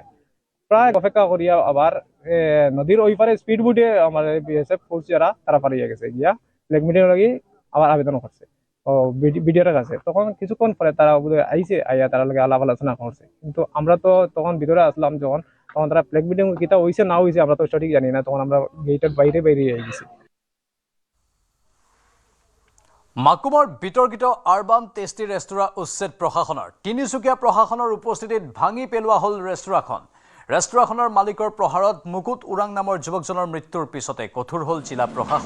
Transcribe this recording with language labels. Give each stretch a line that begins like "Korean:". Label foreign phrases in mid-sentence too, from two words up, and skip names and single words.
Sylheti: প্রায় অপেক্ষা করিয়া আবার নদীর ওই পারে স্পিড বুটে আমার বিএসএফ ফোর্স যারা তারা পারিয়ে গেছে গিয়া ফ্ল্যাগ মিটিং লাগি আবার আবেদন করছে বিডিআর কাছে। তখন কিছুক্ষণ পরে তারা আইসে আইয়া তারা লাগে আলাপ আলোচনা করছে কিন্তু আমরা তো তখন ভিতরে আসলাম যখন তখন তারা ফ্ল্যাগ মিটিং কিতা হইছে না হইছে আমরা তো সঠিক জানি না। তখন আমরা গেটের বাইরে গেছি।
Assamese: মাকুমৰ বিতৰ্কিত আৰবান টেষ্টি ৰেস্তোৰাঁ উচ্ছেদ প্ৰশাসনৰ তিনিচুকীয়া প্ৰশাসনৰ উপস্থিতিত ভাঙি পেলোৱা হ'ল ৰেস্তোৰাঁখন। ৰেস্তোৰাঁখনৰ মালিকৰ প্ৰহাৰত মুকুট ওৰাং নামৰ যুৱকজনৰ মৃত্যুৰ পিছতে কঠোৰ হ'ল জিলা প্ৰশাসন।